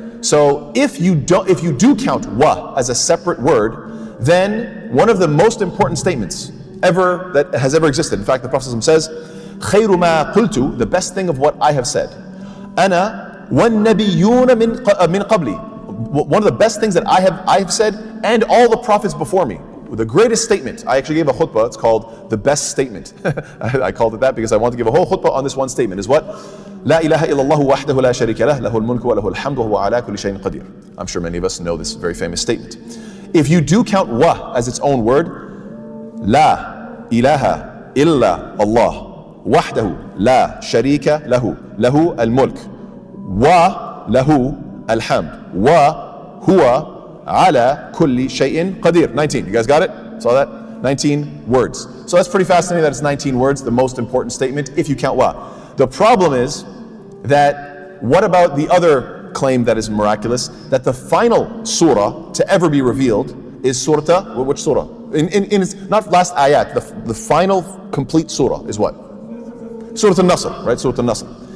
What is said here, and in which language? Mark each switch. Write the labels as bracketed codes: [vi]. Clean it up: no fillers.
[en] So if you do count wa as a separate word, then one of the most important statements that has ever existed. In fact, the Prophet says, [ar] خَيْرُ مَا قُلْتُ, [en] the best thing of what I have said. [ar] أَنَا وَالنَّبِيُّونَ مِن قَبْلِ. [en] One of the best things that I have said, and all the prophets before me. The greatest statement. I actually gave a khutbah, it's called the best statement. I called it that because I want to give a whole khutbah on this one statement. Is what? [ar] لا إله إلا الله وحده لا شريك له له الملك وله الحمد وهو على كل شيء قدير. [en] I'm sure many of us know this very famous statement. If you do count wa as its own word, [ar] لا إله إلا الله وحده لا شريك له له الملك وله الحمد وهو على كل شيء قدير. [en] 19. You guys got it? Saw that? 19 words. So that's pretty fascinating that it's 19 words, the most important statement if you count wa. The problem is that what about the other claim that is miraculous, that the final surah to ever be revealed is surah, which surah? In its, not last ayat, the final complete surah is what? Surah Al-Nasr, right? Surah Al-Nasr.